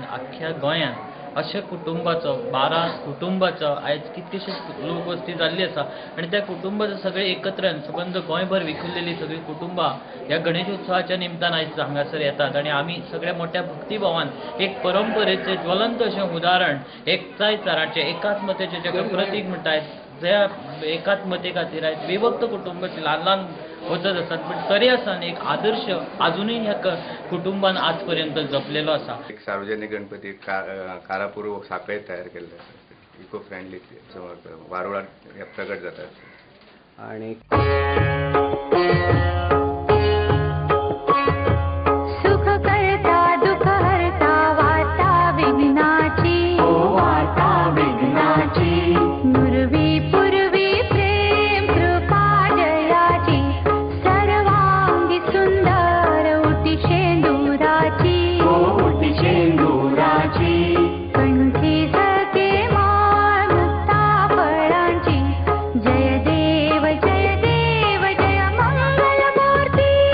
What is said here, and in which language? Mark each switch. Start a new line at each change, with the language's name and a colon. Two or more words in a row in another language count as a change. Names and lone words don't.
Konkani: आख्ख्या गोंयांत अशा कुटुंबाचो 12 कुटुंबाचो आयज कितकेशेच लोक वस्ती जाल्ली आसा आनी त्या कुटुंबाचो सगळे एकत्र सबंद गोंयभर विखुरलेली सगळी कुटुंबां ह्या गणेशोत्सवाच्या निमतान आयज हांगासर येतात आनी आमी सगळ्या मोठ्या भक्तिभावान एक परंपरेचें ज्वलंत अशें उदाहरण एकचाराचें एकात्मतेचें जें प्रतीक म्हणटात जे एकाच मते खातीर आयज विभक्त कुटुंबाची ल्हान ल्हान वचत आसात पण तरी आसन एक आदर्श अजूनही ह्या कुटुंबान आज पर्यंत जपलेलो आसा. एक सार्वजनिक गणपती कारापूर्व साखळेत तयार केल्ले आसा,
English: eco friendly
Konkani: वारुळात प्रगट जातात.
Marathi: आणि सुख करता दुःख हरता वार्ता विघ्नाची, वार्ता विघ्नाची, नुरवी पूर्वी प्रेम कृपा जयाची, सर्वांगी सुंदर उटी शेंदुराची, उटी शेंदुराची, कंठी सखे माळ मुक्ता फळांची, जय देव जय देव जय मंगल मूर्ती,